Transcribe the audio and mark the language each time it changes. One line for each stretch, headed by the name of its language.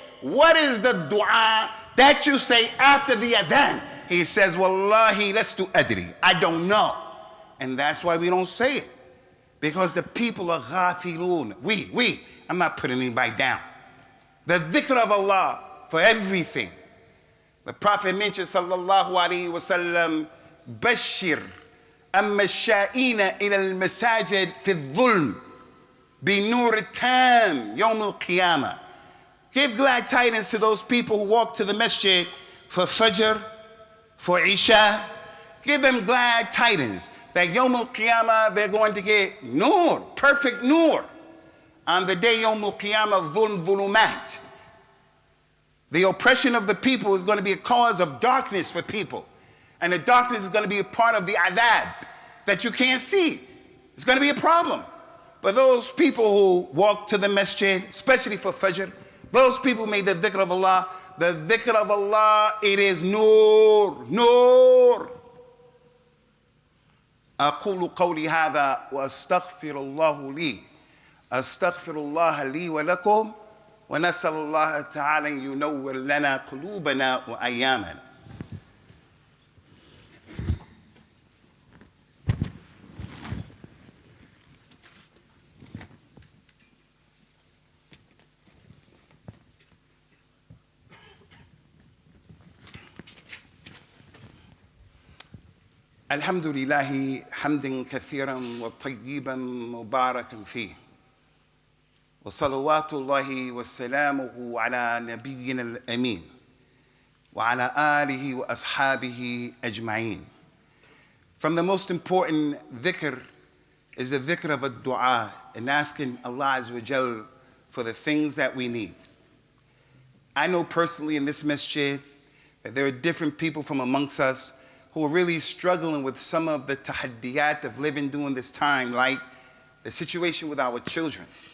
English: What is the dua that you say after the adhan? He says,
Arabic: Wallahi, lastu adri.
English: I don't know. And that's why we don't say it. Because the people are ghafilun. I'm not putting anybody down. The dhikr of Allah for everything. The Prophet mentioned,
Arabic: sallallahu alayhi wa sallam, Bashir المشائين إلى المساجد في الظلم بنور التام يوم القيامة.
English: Give glad tidings to those people who walk to the masjid for Fajr, for Isha. Give them glad tidings that Yawm al-Qiyamah they're going to get nur, perfect nur. On the day Yawm al-Qiyamah, dhulm dhulumat. The oppression of the people is going to be a cause of darkness for people. And the darkness is going to be a part of the adab that you can't see. It's going to be a problem. But those people who walk to the masjid, especially for Fajr, those people made the dhikr of Allah. The dhikr of Allah, it is nur, nur.
Arabic: أقول قولي هذا وأستغفر الله لي أستغفر الله لي ولكم ونسأل الله تعالى أن ينور لنا قلوبنا وأيامنا. الحمد لله حمدا كثيرا وطيبا مباركا فيه وصلوات الله وسلامه على نبينا الأمين وعلى آله وأصحابه أجمعين.
English: From the most important dhikr is the dhikr of a dua and asking Allah Azza wa Jal for the things that we need. I know personally in this masjid that there are different people from amongst us who are really struggling with some of the tahaddiyat of living during this time, like the situation with our children.